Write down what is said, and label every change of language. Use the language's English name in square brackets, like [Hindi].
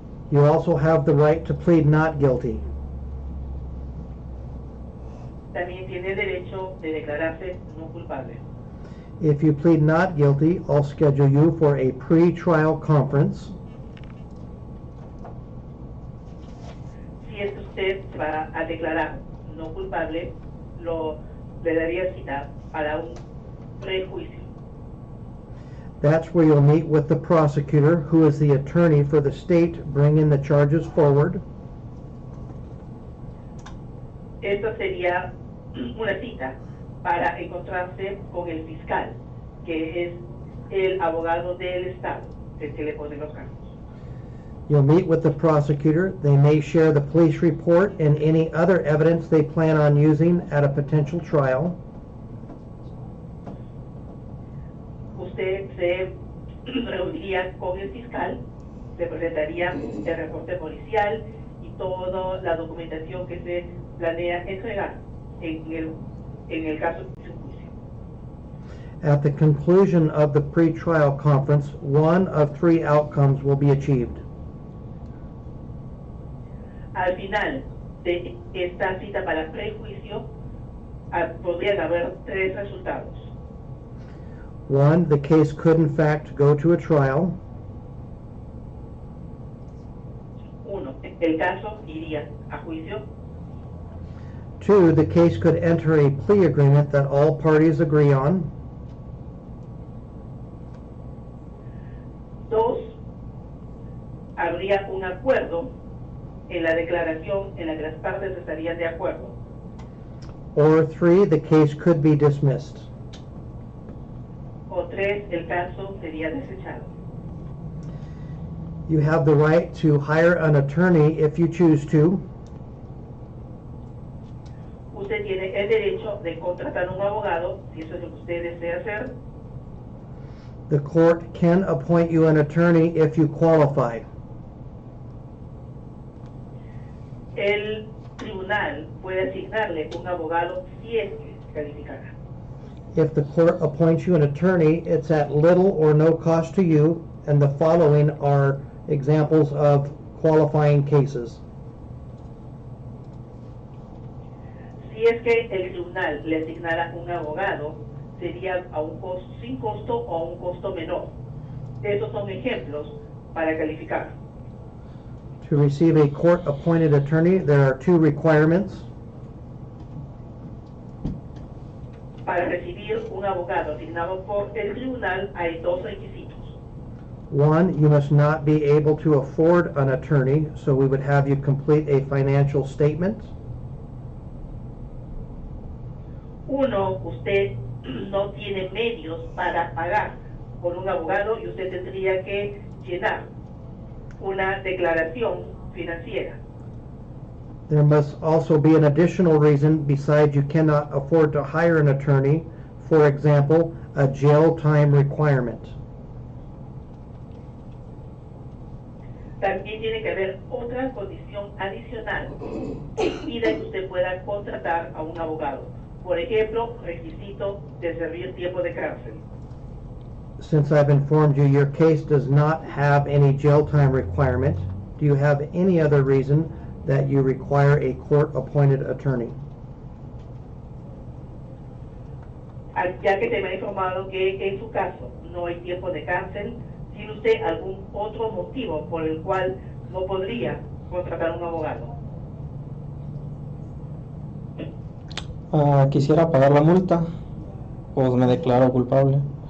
[English] You also have the right to plead not guilty. [Spanish] También tiene derecho de declararse no culpable. [English] If you plead not guilty, I'll schedule you for a pre-trial conference. [Spanish] Si es que usted se va a declarar no culpable, le daría cita para un prejuicio. [English] That's where you'll meet with the prosecutor, who is the attorney for the state bringing the charges forward. [Spanish] Esta sería una cita para encontrarse con el fiscal, que es el abogado del Estado, el que le pone los cargos. [English] You'll meet with the prosecutor. They may share the police report and any other evidence they plan on using at a potential trial. [Spanish] Usted se reuniría con el fiscal, le presentaría el reporte policial y toda la documentación que se planea entregar en el caso de su juicio. [English] At the conclusion of the pre-trial conference, one of 3 outcomes will be achieved. [Spanish] Al final de esta cita para prejuicio, podrían haber 3 resultados. [English] 1, the case could in fact go to a trial. [Spanish] 1, el caso iría a juicio. [English] 2, the case could enter a plea agreement that all parties agree on. [Spanish] 2, habría un acuerdo en la declaración en la que las partes estarían de acuerdo. [English] Or 3, the case could be dismissed. [Spanish] O 3, el caso sería desechado. [English] You have the right to hire an attorney if you choose to. [Spanish] Usted tiene el derecho de contratar un abogado si eso es lo que usted desea hacer. [English] The court can appoint you an attorney if you qualify. [Spanish] El tribunal puede asignarle un abogado si es que calificara. [English] If the court appoints you an attorney, it's at little or no cost to you, and the following are examples of qualifying cases. [Spanish] Si es que el tribunal le asignara un abogado, sería a un costo, sin costo o a un costo menor. Esos son ejemplos para calificar. [English] To receive a court-appointed attorney, there are 2 requirements. [Spanish] Para recibir un abogado asignado por el tribunal hay 2 requisitos. [English] 1, you must not be able to afford an attorney, so we would have you complete a financial statement. [Spanish] 1, usted no tiene medios para pagar por un abogado y usted tendría que llenar una declaración financiera. [English] There must also be an additional reason besides you cannot afford to hire an attorney, for example, a jail time requirement. [Spanish] También tiene que haber otra condición adicional que impida que usted pueda contratar a un abogado. Por ejemplo, requisito de servir tiempo de cárcel. [English] Since I've informed you your case does not have any jail time requirement, do you have any other reason that you require a court-appointed attorney? [Spanish] Ya que te me ha informado que en su caso no hay tiempo de cárcel, ¿tiene usted algún otro motivo por el cual no podría contratar un abogado? Quisiera pagar la multa, pues me declaro culpable.